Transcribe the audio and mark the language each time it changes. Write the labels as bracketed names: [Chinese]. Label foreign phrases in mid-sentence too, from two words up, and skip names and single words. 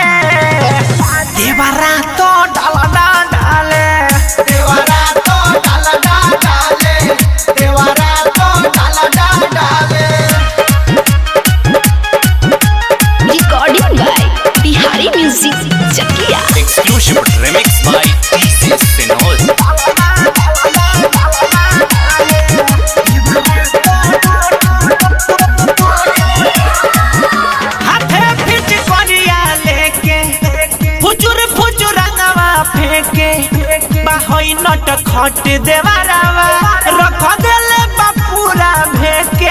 [Bhojpuri] देवरा तो डाला डाले, देवरा तो डाला डाले, देवरा तो डाला डाले। [English] Recording by Bihari Music Chakia. Exclusive remix by DJ Sinol. [Bhojpuri] हाथे फिट करिया लेके फुचुर फुचुर रंगवा फेंके बाहोई नट खट देवरावा रख देले बापूरा भेके।